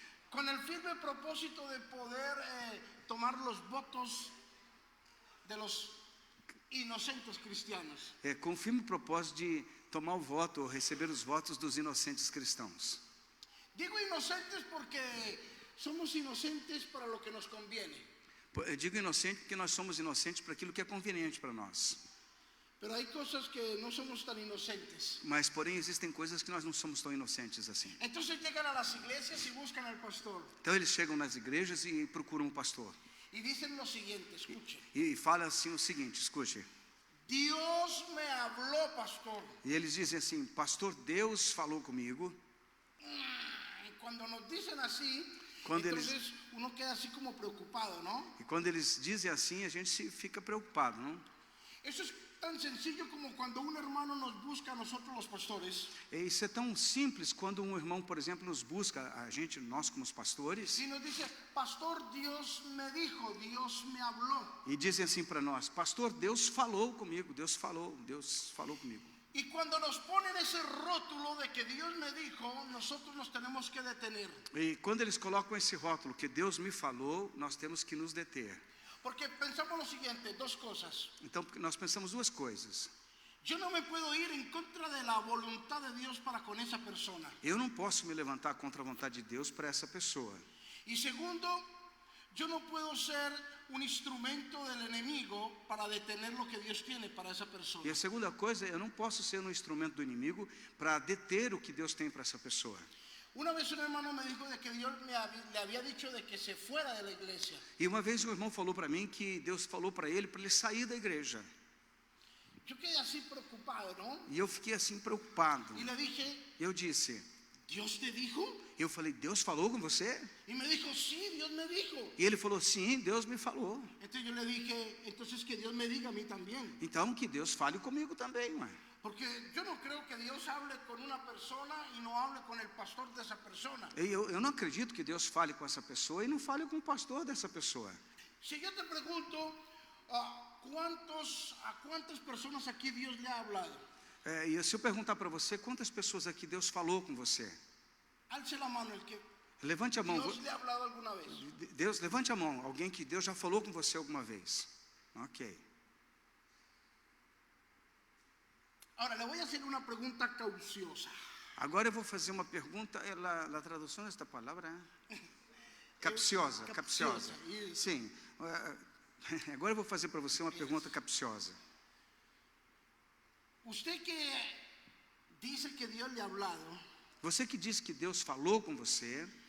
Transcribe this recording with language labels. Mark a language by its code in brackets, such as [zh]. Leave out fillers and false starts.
[es] Con el firme propósito de poder tomar los votos de los inocentes cristianos. [pt] Com o firme propósito de tomar o voto, ou receber os votos dos inocentes cristãos. [es] Digo inocentes porque somos inocentes para lo que nos conviene. [pt] Eu digo inocente porque nós somos inocentes para aquilo que é conveniente para nós. [es] Pero hay cosas que no somos tan inocentes. [pt] Mas, porém, existem coisas que nós não somos tão inocentes assim. [es] Entonces llegan a las iglesias y buscan al pastor. [pt] Então eles chegam nas igrejas e procuram um pastor. [es] Y dicen lo siguiente, escuche. [pt] E fala assim o seguinte, escute. [es] Dios me habló, pastor. [pt] E eles dizem assim: pastor, Deus falou comigo. [es] Y cuando nos dicen así, Cuando entonces uno queda así como preocupado, ¿no? [pt] E quando eles dizem assim, a gente fica preocupado, não? [es] Eso es tan sencillo como cuando un hermano nos busca a nosotros los pastores. [pt] E isso é tão simples quando um irmão, por exemplo, nos busca, a gente, nós como os pastores, [es] Y nos dice, pastor, Dios me dijo, Dios me habló. [pt] e dizem assim para nós: pastor, Deus falou comigo, Deus falou comigo. [es] Y cuando nos ponen ese rótulo de que Dios me dijo, nosotros nos tenemos que detener. [pt] E quando eles colocam esse rótulo que Deus me falou, nós temos que nos deter. [es] Porque pensamos lo siguiente, dos cosas. [pt] Então, nós pensamos duas coisas. [es] Yo no me puedo ir en contra de la voluntad de Dios para con esa persona. [pt] Eu não posso me levantar contra a vontade de Deus para essa pessoa. [es] Y segundo, yo no puedo ser un instrumento del enemigo para detener lo que Dios tiene para esa persona. [pt] E a segunda coisa, eu não posso ser um instrumento do inimigo para deter o que Deus tem para essa pessoa. [es] Una vez un hermano me dijo de que Dios le había dicho de que se fuera de la iglesia. [pt] E uma vez um irmão falou para mim que Deus falou para ele sair da igreja. [es] Yo quedé así preocupado, ¿no? [pt] E eu fiquei assim preocupado. [es] Y le dije, [pt] Eu disse, [es] ¿Dios te dijo? [pt] eu falei: Deus falou com você? [es] Y me dijo, sí, Dios me dijo. [pt] E ele falou: sim, Deus me falou. [es] Entonces yo le dije, entonces que Dios me diga a mí también. [pt] Então que Deus fale comigo também, ué. [es] Porque yo no creo que Dios hable con una persona y no hable con el pastor de esa persona. [pt] Eu não acredito que Deus fale com essa pessoa e não fale com o pastor dessa pessoa. [es] Si yo te pregunto, ¿a cuántas personas aquí Dios le ha hablado? [pt] E se eu perguntar para você, quantas pessoas aqui Deus falou com você? [es] Alce la mano el que [pt] Levante a mão. [es] Dios le ha hablado alguna vez. [pt] Deus, levante a mão. Alguém que Deus já falou com você alguma vez? Ok. [es] Ahora le voy a hacer una pregunta cauciosa. [pt] Agora eu vou fazer uma pergunta. A tradução desta palavra [es] Capciosa, capciosa. [pt] Isso. Sim. Agora eu vou fazer para você uma pergunta capciosa. [es] Usted que dice que Dios le ha hablado, [pt] Você que disse que Deus falou com você,